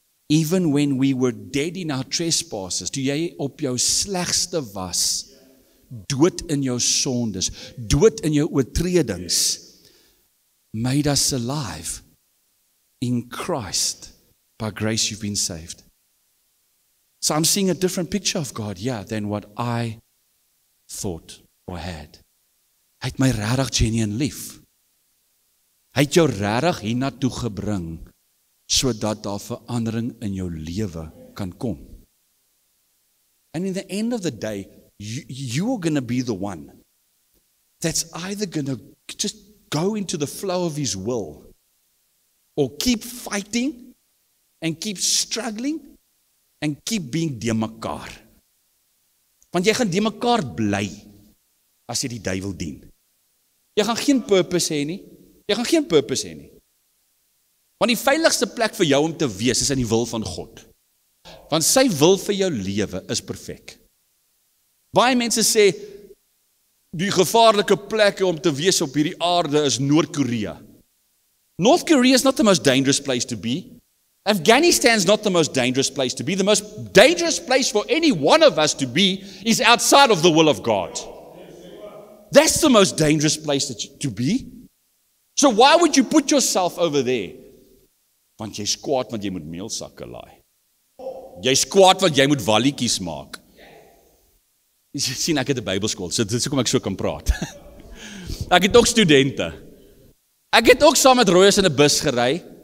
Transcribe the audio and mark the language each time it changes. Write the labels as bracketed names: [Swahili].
[English] Even when we were dead in our trespasses, [Afrikaans] toe jy op jou slegste was, dood in jou sondes, dood in jou oortredings, [English] made us alive in Christ. By grace you've been saved. So I'm seeing a different picture of God, than what I thought or had. [Afrikaans] Hy het my regtig genuine lief. Hy het jou regtig hiernatoe gebring, sodat daar verandering in jou lewe kan kom. [English] And in the end of the day, you are going to be the one that's either going to just go into the flow of his will, or keep fighting, and keep struggling, and keep being de mekaar. [Afrikaans] Want jy gaan de mekaar bly, as jy die duiwel dien. Jy gaan geen purpose hê nie. Jy gaan geen purpose hê nie. Want die veiligste plek vir jou om te wees is in die wil van God. Want sy wil vir jou lewe is perfek. Baie mense sê, die gevaarlike plekke om te wees op hierdie aarde is Noord-Korea. [English] North Korea is not the most dangerous place to be. Afghanistan is not the most dangerous place to be. The most dangerous place for any one of us to be is outside of the will of God. That's the most dangerous place to be. So why would you put yourself over there? [Afrikaans] Want jy's kwaad want jy moet meelsakke laai. Jy's kwaad want jy moet walletjies maak. Jy sien, ek het 'n Bybelskool, so dit is hoekom ek so kan praat. Ek het ook studente. Ek het ook saam met Royes in 'n bus gery.